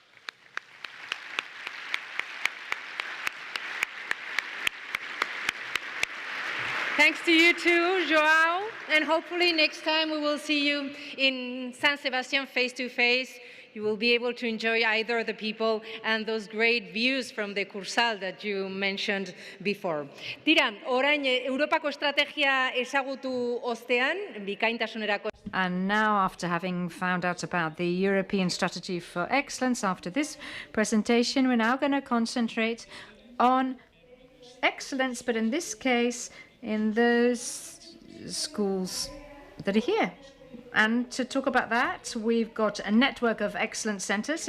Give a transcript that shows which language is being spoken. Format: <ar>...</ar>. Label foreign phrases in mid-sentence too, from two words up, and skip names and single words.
<en>Thanks to you too, Joao, and hopefully next time we will see you in San Sebastian face to face. You will be able to enjoy either the people and those great views from the Kursal that you mentioned before.</en> <eu>Tira, orain Europako estrategia ezagutu ostean, bikaintasunerako.</eu> <en>And now, after having found out about the European Strategy for Excellence, after this presentation, we're now going to concentrate on excellence, but in this case, in those schools that are here And to talk about that, we've got a network of excellence centers.</en>